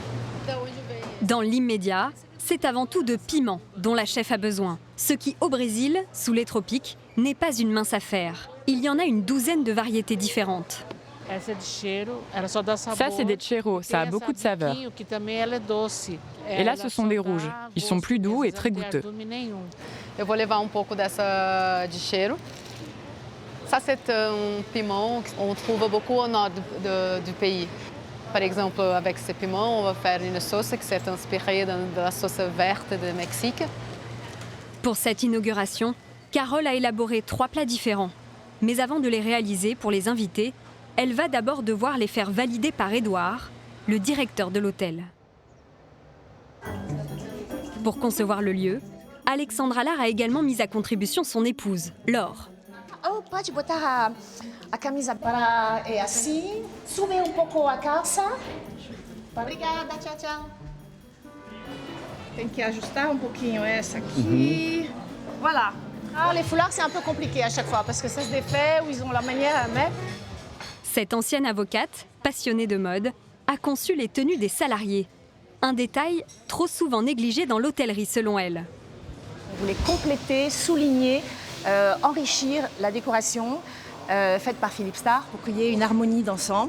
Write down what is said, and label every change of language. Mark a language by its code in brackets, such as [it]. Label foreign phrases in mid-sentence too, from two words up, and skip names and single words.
[fr] Dans l'immédiat, c'est avant tout de piment dont la chef a besoin. Ce qui, au Brésil, sous les tropiques, n'est pas une mince affaire. Il y en a une douzaine de variétés différentes. Ça, c'est des cheiro, ça a beaucoup de saveur. Et là, ce sont des rouges. Ils sont plus doux et très goûteux. [pt] Eu vou levar pouco dessa de cheiro. [fr] Ça, c'est un piment qu'on trouve beaucoup au nord du pays. Par exemple, avec ce piment, on va faire une sauce qui s'est inspirée de la sauce verte du Mexique. Pour cette inauguration, Carole a élaboré 3 plats différents. Mais avant de les réaliser pour les invités, elle va d'abord devoir les faire valider par Édouard, le directeur de l'hôtel. Pour concevoir le lieu, Alexandra Lar a également mis à contribution son épouse, Laure. [pt] Oh, pode botar a camisa para assim, subir pouco a calça. Obrigada, tchau, tchau. Tem que ajustar pouquinho essa aqui. [fr] Voilà. Ah, les foulards, c'est un peu compliqué à chaque fois parce que ça se défait ou ils ont la manière à mettre. Cette ancienne avocate, passionnée de mode, a conçu les tenues des salariés. Un détail trop souvent négligé dans l'hôtellerie selon elle. On voulait compléter, souligner, enrichir la décoration faite par Philippe Starre pour qu'il y ait une harmonie d'ensemble.